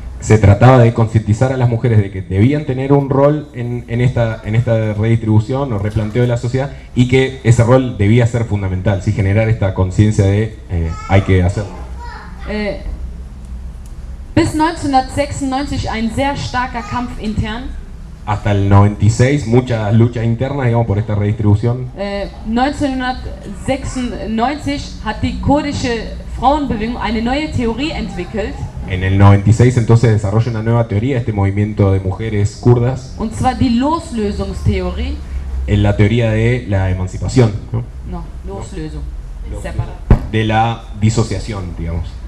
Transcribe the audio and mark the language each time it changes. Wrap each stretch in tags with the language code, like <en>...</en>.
<es>Se trataba de concientizar a las mujeres de que debían tener un rol en esta redistribución o replanteo de la sociedad y que ese rol debía ser fundamental, ¿sí? Generar esta conciencia de hay que hacerlo.</es> <de>Bis 1996 ein sehr starker Kampf intern.</de> <es>Hasta el 96, mucha lucha interna, digamos, por esta redistribución.</es> <de>1996 hat die kurdische Frauenbewegung eine neue Theorie entwickelt.</de> <es>En el 96 entonces desarrolla una nueva teoría este movimiento de mujeres kurdas.</es> <de>Und zwar die Loslösungstheorie.</de> <es>En la teoría de la emancipación. No, Loslösung. Separado. De la disociación, digamos.</es>